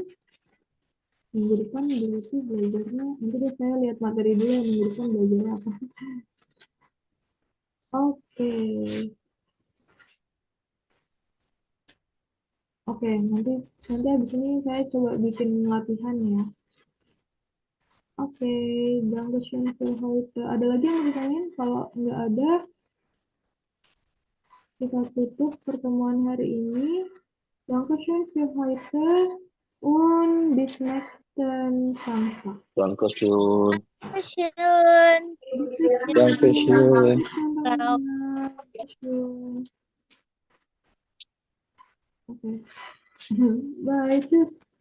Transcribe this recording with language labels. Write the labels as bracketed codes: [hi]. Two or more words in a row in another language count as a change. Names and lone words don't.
[id] Minggu depan berarti belajarnya, nanti deh saya lihat materi dulu yang minggu depan belajarnya apa. Oke. Oke, nanti habis ini saya coba bikin latihan ya. Oke, [de] Dankeschön für heute. [id] Ada lagi yang mau ditanyain? Kalau nggak ada, kita tutup pertemuan hari ini. [de] Dankeschön für heute und bis nächsten Samstag. Dankeschön. Dankeschön. Dankeschön. Dankeschön. Okay. Bye, tschüss.